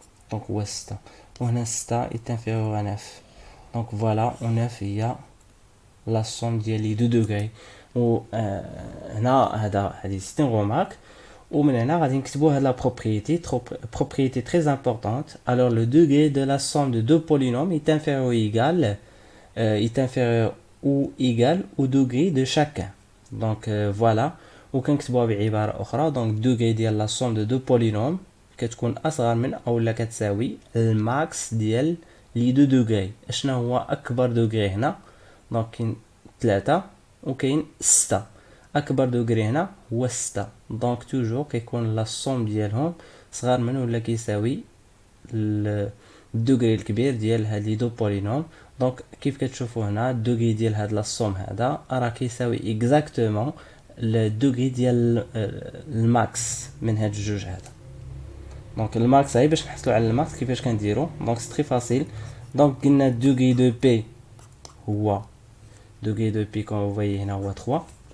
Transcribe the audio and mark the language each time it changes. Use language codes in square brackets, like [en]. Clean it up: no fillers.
[ar] دونك هو 6 وهنا 6 [fr] est inférieur à 9. [ar] دونك فوالا و 9 هي لا سوم ديال لي دو دوغري. و هنا هذه سيتي رومارك. ومن هنا غادي نكتبوا هاد لا بروبريتي [fr] très importante. Alors le degré de la somme de deux polynômes est inférieur ou égal au degré de chacun. Donc voilà. [ar] وكنكتبوها بعباره اخرى دونك الدوغري ديال لا سوم دو دو بولينوم كتكون اصغر من او لا كتساوي الماكس ديال لي دو دوغري. اشنا هو اكبر دوغري هنا؟ دونك كاين 3 وكاين 6. اكبر دوغري هنا هو 6. دونك توجور كيكون لا سوم ديالهم صغار من ولا كيساوي الدوغري الكبير ديال هاد لي دو بولينوم. دونك كيف كتشوفوا هنا الدوغري ديال هاد لا سوم هذا راه كيساوي اكزاكتومون الدوغري ديال الماكس من هاد الجوج هذا. دونك الماكس هاي باش نحصلوا على الماكس كيفاش كنديروا؟ دونك سي تري فاسيل. [fr] Donc, on a degré de P, ou degré de P, comme vous voyez, on a 3.